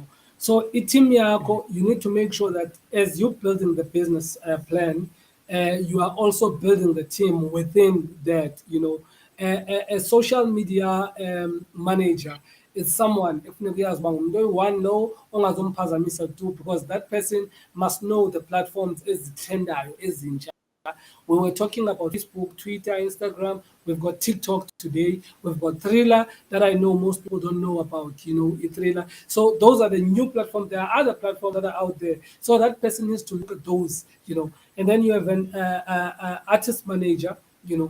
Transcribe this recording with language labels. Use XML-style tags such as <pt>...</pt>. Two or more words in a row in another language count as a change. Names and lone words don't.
<en>So team yako, you need to make sure that as you're building the business plan, you are also building the team within that. A social media manager is someone</en> <xh>ekufuneka uyazi uba ngumntu oyi-one lo ongazomphazamisa tu,</xh> <en>because that person must know the platforms</en> <xh>ezitrendayo ezintsha.</xh> <en>We were talking about Facebook, Twitter, Instagram. We've got TikTok today. We've got Thriller that I know most people don't know about, Thriller. So those are the new platforms. There are other platforms that are out there. So that person needs to look at those. And then you have an artist manager.</en>